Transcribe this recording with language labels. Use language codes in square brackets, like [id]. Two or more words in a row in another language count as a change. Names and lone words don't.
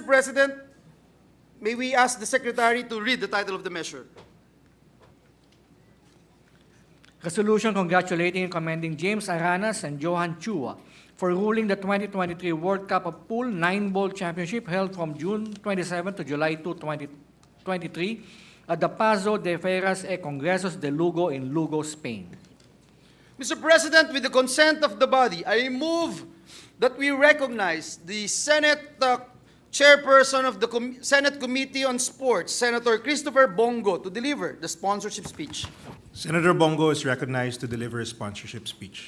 [en] President, may we ask the Secretary to read the title of the measure? Resolution congratulating and commending James Aranas and Johan Chua for ruling the 2023 World Cup of Pool 9-Ball Championship held from June 27 to July 2, 2023 at the Pazo de Feiras e Congresos de Lugo in Lugo, Spain. Mr. President, with the consent of the body, I move that we recognize the Senate Chairperson of the Senate Committee on Sports, Senator Christopher Bongo, to deliver the sponsorship speech. Senator Bongo is recognized to deliver his sponsorship speech.